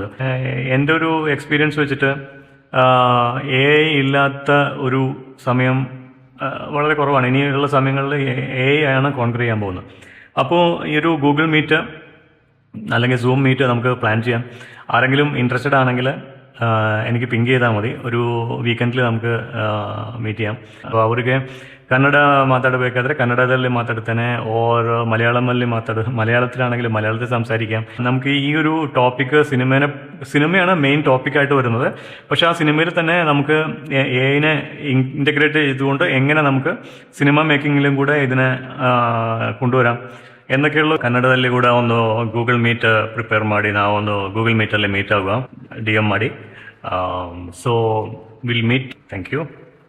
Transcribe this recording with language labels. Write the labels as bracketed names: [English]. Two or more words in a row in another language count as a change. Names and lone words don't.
[Malayalam] എൻ്റെ ഒരു എക്സ്പീരിയൻസ് വെച്ചിട്ട് AI ഇല്ലാത്ത ഒരു സമയം വളരെ കുറവാണ്. ഇനിയുള്ള സമയങ്ങളിൽ AI ആണ് കോൺക്വർ ചെയ്യാൻ പോകുന്നത്. അപ്പോൾ ഈ ഒരു ഗൂഗിൾ മീറ്റ് അല്ലെങ്കിൽ സൂം മീറ്റ് നമുക്ക് പ്ലാൻ ചെയ്യാം. ആരെങ്കിലും ഇൻട്രസ്റ്റഡ് ആണെങ്കിൽ എനിക്ക് പിങ്ക് ചെയ്താൽ മതി. ഒരു ವೀಕೆಂಡ್ಲಿ നമുക്ക് ಮೀಟ್ ചെയ്യാം. അപ്പോൾ [Kannada] ಅವರಿಗೆ ಕನ್ನಡ ಮಾತಾಡಬೇಕಾದ್ರೆ ಕನ್ನಡದಲ್ಲಿ ಮಾತಾಡ್ತಾನೆ, [Malayalam] ಓರ್ മലയാളത്തിലാണെങ്കിൽ മലയാളത്തിൽ സംസാരിക്കാം. നമുക്ക് ഈ ഒരു ടോപ്പിക്ക് സിനിമയാണ് മെയിൻ ടോപ്പിക്കായിട്ട് വരുന്നത്. പക്ഷെ ആ സിനിമയിൽ തന്നെ നമുക്ക് AI ഇൻ്റഗ്രേറ്റ് ചെയ്തുകൊണ്ട് എങ്ങനെ നമുക്ക് സിനിമ മേക്കിങ്ങിലും കൂടെ ഇതിനെ കൊണ്ടുവരാം എന്നൊക്കെയുള്ള [Kannada] ಕನ್ನಡದಲ್ಲಿ ಕೂಡ ಒಂದು ಗೂಗಲ್ ಮೀಟ್ ಪ್ರಿಪೇರ್ ಮಾಡಿ ನಾವೊಂದು ಗೂಗಲ್ ಮೀಟಲ್ಲಿ ಮೀಟ್ ಆಗುವ, DM ಮಾಡಿ. [English] So will meet. Thank you.